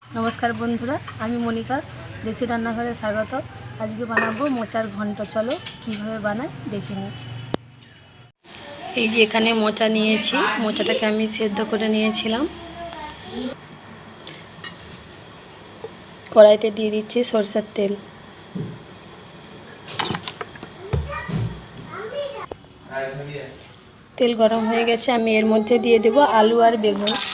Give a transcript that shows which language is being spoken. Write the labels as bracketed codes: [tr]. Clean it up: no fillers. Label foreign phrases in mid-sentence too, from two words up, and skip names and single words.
[bn] নমস্কার বন্ধুরা আমি মনিকা দেশী রান্নাঘরে স্বাগত। আজকে বানাবো মোচার ঘণ্ট। চলো কিভাবে বানাই দেখে নিই। এই যে এখানে মোচা নিয়েছি, মোচাটাকে আমি সেদ্ধ করে নিয়েছিলাম। কড়াইতে দিয়ে দিচ্ছি সরষের তেল। তেল গরম হয়ে গেছে, আমি এর মধ্যে দিয়ে দেব আলু আর বেগুন।